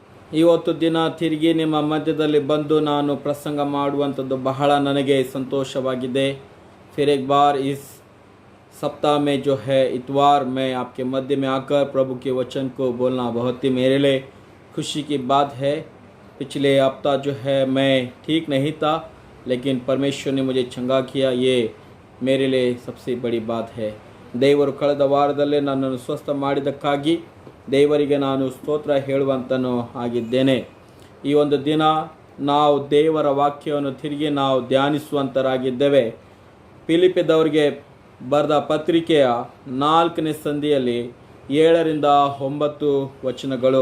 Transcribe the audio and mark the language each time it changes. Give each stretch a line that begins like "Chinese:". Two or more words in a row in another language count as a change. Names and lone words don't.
Kannada: ಇವತ್ತು ದಿನ ತಿರುಗಿ ನಿಮ್ಮ ಮಧ್ಯದಲ್ಲಿ ಬಂದು ನಾನು ಪ್ರಸಂಗ ಮಾಡುವಂಥದ್ದು ಬಹಳ ನನಗೆ ಸಂತೋಷವಾಗಿದೆ।
Hindi: फिर एक बार इस सप्ताह में जो है इतवार में आपके मध्य में आकर प्रभु के वचन को बोलना बहुत ही मेरे लिए खुशी की बात है। पिछले हफ्ता जो है मैं ठीक नहीं था, लेकिन परमेश्वर ने मुझे चंगा किया, ये मेरे लिए सबसे बड़ी बात है।
Kannada: ದೇವರು ಕಳೆದ ವಾರದಲ್ಲೇ ನನ್ನನ್ನು ಸ್ವಸ್ಥ ಮಾಡಿದ್ದಕ್ಕಾಗಿ ದೇವರಿಗೆ ನಾನು ಸ್ತೋತ್ರ ಹೇಳುವಂತನೂ ಆಗಿದ್ದೇನೆ। ಈ ಒಂದು ದಿನ ನಾವು ದೇವರ ವಾಕ್ಯವನ್ನು ತಿರುಗಿ ನಾವು ಧ್ಯಾನಿಸುವಂತರಾಗಿದ್ದೇವೆ। ಫಿಲಿಪ್ಪಿದವರಿಗೆ ಬರೆದ ಪತ್ರಿಕೆಯ 4ನೇ ಸಂಧಿಯಲ್ಲಿ 7ರಿಂದ 9 ವಚನಗಳು।